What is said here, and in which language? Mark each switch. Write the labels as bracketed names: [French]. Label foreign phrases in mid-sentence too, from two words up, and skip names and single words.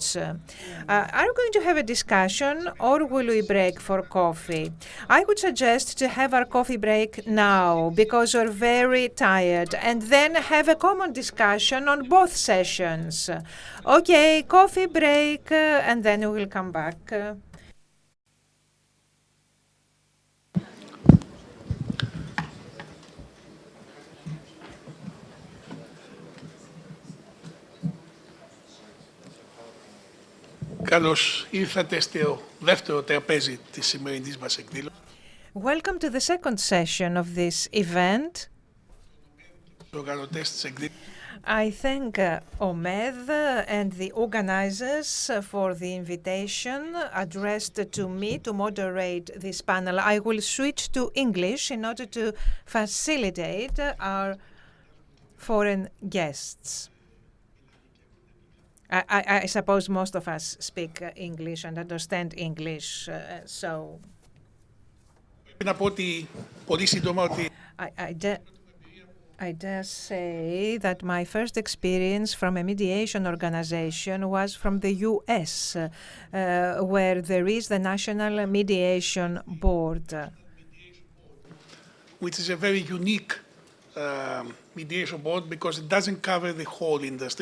[English] Are we going to have a discussion or will we break for coffee? I would suggest to have our coffee break now because we're very tired, and then have a common discussion on both sessions. Okay, coffee break, and then we will come back. [Greek] Καλώς ήρθατε στο δεύτερο τραπέζι της σημερινής μας εκδήλωσης. [English] Welcome to the second session of this event. [Greek] Οργανωτές της εκδήλωσης. [English] I thank OMED and the organizers for the invitation addressed to me to moderate this panel. I will switch to English in order to facilitate our foreign guests. I suppose most of us speak English and understand English, so... [Greek] Να πω ότι πολύ σύντομα ότι [English] I dare say that my first experience from a mediation organization was from the US, where there is the National Mediation Board. which is a very unique mediation board because it doesn't cover the whole industry.